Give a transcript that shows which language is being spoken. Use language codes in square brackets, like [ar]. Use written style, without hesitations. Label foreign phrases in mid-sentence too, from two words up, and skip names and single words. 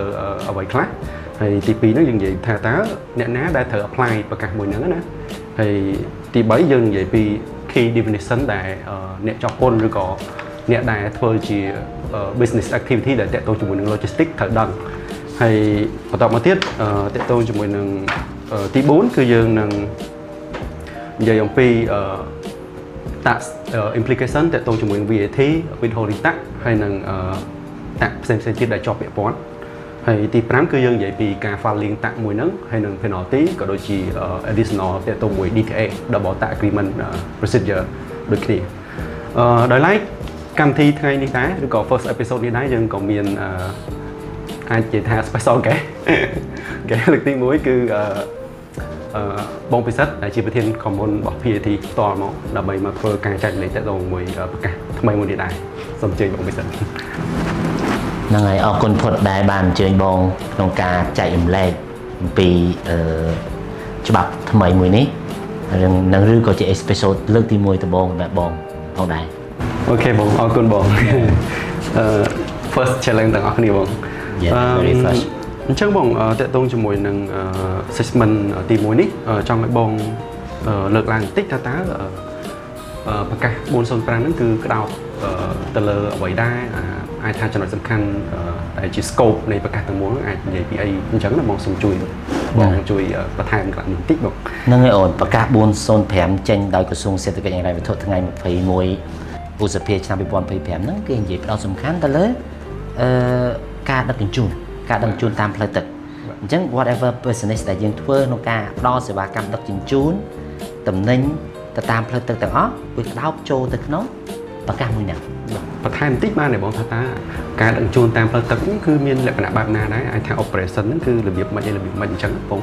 [km] អ្វីខ្លះហើយទី2ហ្នឹងយើងនិយាយថាតើអ្នកណាដែលត្រូវ apply ប្រកាសមួយហ្នឹងណាហើយទី3យើងនិយាយពី [en] key definition [km] ដែលអ្នកចោះពន្ធឬក៏អ្នកដែលធ្វើជា [en] business activity [km] ដែលតាក់ទងជាមួយនឹង logistics ត្រូវដឹងហើយបន្តមកទៀតតាក់ទងជាមួយនឹងទី4គឺយើងនឹងនិយាយអំពី [en] tax implication [km] តាក់ទងជាមួយនឹង [en] VAT withholding tax [km] ហើយនឹង tax ផ្សេងៗទៀតដែលជាប់ពាក់ព័ន្ធហើយទី5គឺយើងនិយាយពីការ [en] filing tax [km] មួយហ្នឹងហើយនឹង penalty ក៏ដូចជា additional តាក់ទងមួយ [en] DTA double tax agreement procedure [km] ដូចគ្នាដោយឡែកកម្មវិធីថ្ងៃនេះដែរឬក៏ [en] first episode [km] នេះដែរយើងក៏មានអាចនិយាយថា [en] special guest [km] លើកទី1គឺបងពិសិដ្ឋដែលជាប្រធាន common របស់ PAT ផ្ទាល់មកដើម្បីមកធ្វើការចែករំលែកតាក់ទងមួយប្រកាសថ្មីមួយនេះដែរសូមអញ្ជើញបងពិសិដ្ឋ ហ្នឹងហើយអរគុណផុតដែលបានអញ្ជើញបងក្នុងការចែករំលែកអំពីច្បាប់ថ្មីមួយនេះនឹងឬក៏ជា episode លើកទី1ដំបូងសម្រាប់បងផងដែរ អូខេបងអរគុណបង [en] first challenge [km] ទាំងអស់គ្នាបង [en] very first [km] អញ្ចឹងបងតាក់ទងជាមួយនឹង segment ទី1នេះចង់ឲ្យបងលើកឡើងបន្តិចថាតើប្រកាស405ហ្នឹងគឺក្តោបទៅលើអ្វីដែរអាចថាចំណុចសំខាន់ដែលជា scope នៃប្រកាសទាំងមូលហ្នឹងអាចនិយាយពីអីអញ្ចឹងណាបងសូមជួយបន្ថែមខ្លះបន្តិចបង ហ្នឹងហើយអូនប្រកាស405ចេញដោយក្រសួងសេដ្ឋកិច្ចនិងហិរញ្ញវត្ថុថ្ងៃ21ឧសភាឆ្នាំ2025ហ្នឹងគេនិយាយផ្ដោតសំខាន់ទៅលើការដឹកជញ្ជូនតាមផ្លូវទឹកអញ្ចឹង [en] whatever business [km] ដែលយើងធ្វើក្នុងការផ្ដល់សេវាកម្មដឹកជញ្ជូនទំនិញទៅតាមផ្លូវទឹកទាំងអស់វាក្តោបចូលទៅក្នុងប្រកាសមួយហ្នឹង បន្ថែមបន្តិចបានទេបងថាតើការដឹកជញ្ជូនតាមផ្លូវទឹកគឺមានលក្ខណៈបែបណាដែរអាចថា operation ហ្នឹងគឺរបៀបម៉េចអញ្ចឹងបង